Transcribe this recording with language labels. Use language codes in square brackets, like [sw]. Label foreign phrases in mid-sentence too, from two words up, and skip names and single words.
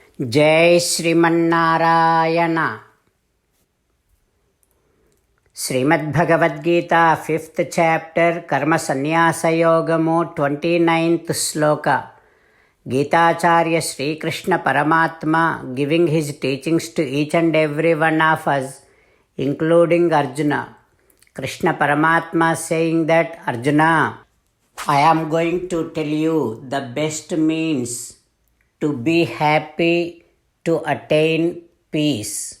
[sa] जय श्रीमन्नारायण। श्रीमद्भगवद्गीता [en] 5th chapter [sa] कर्म संन्यास योगमु 29th श्लोक। [en] गीताचार्य श्री कृष्ण परमात्मा giving his teachings to each and every one of us, including Arjuna. Krishna Paramatma saying that, Arjuna, I am going to tell you the best means to be happy, to attain peace.